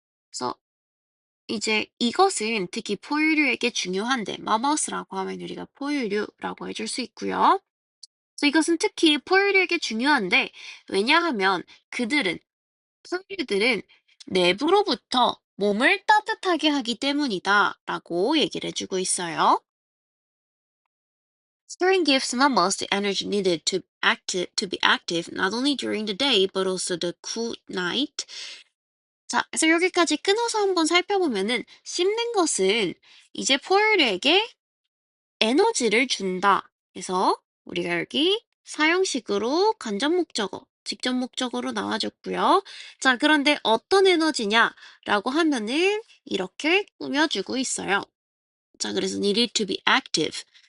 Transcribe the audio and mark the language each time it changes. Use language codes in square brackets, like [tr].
[ko] 그래서 이제 이것은 특히 포유류에게 중요한데, mammals라고 하면 우리가 포유류라고 해줄 수 있고요. 그래서 이것은 특히 포유류에게 중요한데, 왜냐하면 포유류들은 내부로부터 몸을 따뜻하게 하기 때문이다 라고 얘기를 해주고 있어요. [en] Stirring gives mammals the energy needed to be active not only during the day but also the cool night. [ko] 자, 그래서 여기까지 끊어서 한번 살펴보면은 씹는 것은 이제 포유류에게 에너지를 준다. 그래서 우리가 여기 사형식으로 간접 목적어, 직접 목적어로 나와줬고요. 자, 그런데 어떤 에너지냐라고 하면은 이렇게 꾸며주고 있어요. 자, 그래서 [en] needed to be active.